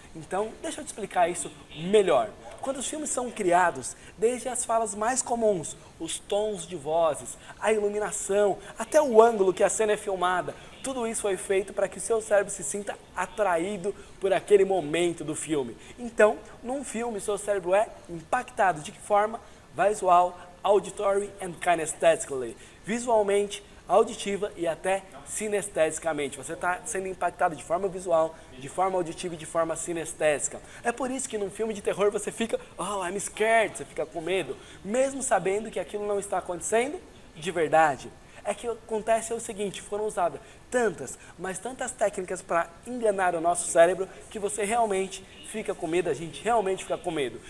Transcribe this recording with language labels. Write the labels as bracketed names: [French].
[Portuguese] Então, deixa eu te explicar isso melhor. Quando os filmes são criados, desde as falas mais comuns, os tons de vozes, a iluminação, até o ângulo que a cena é filmada, tudo isso foi feito para que o seu cérebro se sinta atraído por aquele momento do filme. Então, num filme, seu cérebro é impactado. De que forma? [English] Visual, auditory and kinesthetically. [Portuguese] Visualmente, auditiva e até sinesteticamente. Você está sendo impactado de forma visual, de forma auditiva e de forma sinestésica. É por isso que num filme de terror você fica, [English] oh, I'm scared, [Portuguese] você fica com medo, mesmo sabendo que aquilo não está acontecendo de verdade. É que acontece o seguinte, foram usadas tantas, mas tantas técnicas para enganar o nosso cérebro que você realmente fica com medo, a gente realmente fica com medo.